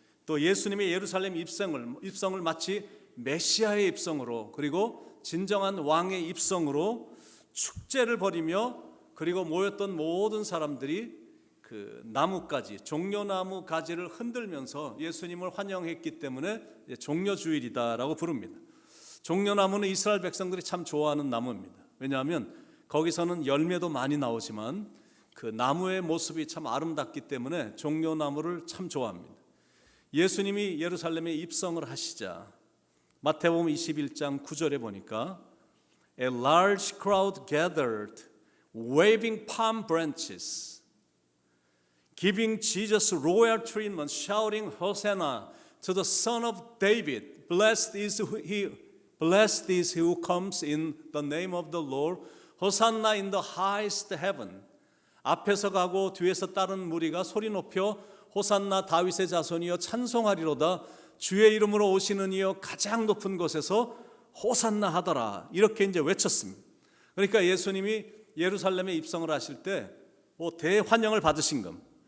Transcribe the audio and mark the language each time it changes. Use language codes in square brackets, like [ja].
[ko] 또 예수님의 예루살렘 입성을 마치 메시아의 입성으로 그리고 진정한 왕의 입성으로 축제를 벌이며 그리고 모였던 모든 사람들이 그 나무가지 종려나무 가지를 흔들면서 예수님을 환영했기 때문에 종려주일이다라고 부릅니다. 종려나무는 이스라엘 백성들이 참 좋아하는 나무입니다. 왜냐하면 거기서는 열매도 많이 나오지만 그 나무의 모습이 참 아름답기 때문에 종려나무를 참 좋아합니다. 예수님이 예루살렘에 입성을 하시자 마태복음 21장 9절에 보니까 [en] A large crowd gathered, waving palm branches, giving Jesus royal treatment, shouting Hosanna to the Son of David. Blessed is he who comes in the name of the Lord. Hosanna in the highest heaven. [ko] 앞에서 가고 뒤에서 따른 무리가 소리 높여 호산나 다윗의 자손이여 찬송하리로다. 주의 이름으로 오시는 이여 가장 높은 곳에서 호산나 하더라. 이렇게 이제 외쳤습니다. 그러니까 예수님이 예루살렘에 입성을 하실 때 대환영을 받으신 겁니다.